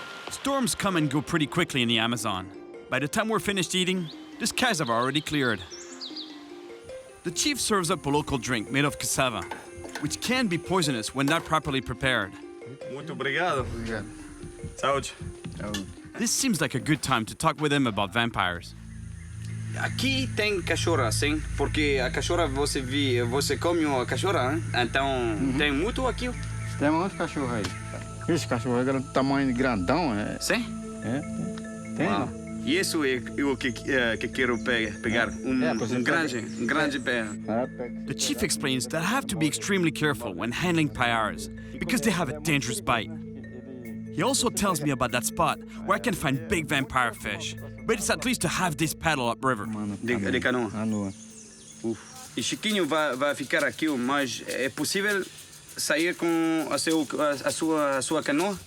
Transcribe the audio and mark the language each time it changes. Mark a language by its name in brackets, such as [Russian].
[English] Storms come and go pretty quickly in the Amazon. By the time we're finished eating, the skies have already cleared. The chief serves up a local drink made of cassava, which can be poisonous when not properly prepared. [Portuguese] Muito obrigado. Obrigado. Saúde. [English] This seems like a good time to talk with him about vampires. [Portuguese] Aqui tem cachorra, sim, porque a cachorra você come a cachorra, hein? Então tem muito aqui. Tem muito cachorro aí. Esse cachorro é do tamanho grandão, é? Sim? É, tem. Uau. E isso é o que quero pegar, grande pé. [English] The chief explains that I have to be extremely careful when handling paiaras because they have a dangerous bite. He also tells me about that spot where I can find big vampire fish, but it's at least to have this paddle upriver. [Portuguese] De canoa. Canoa. E Chiquinho vai ficar aqui, mas é possível sair com a sua canoa?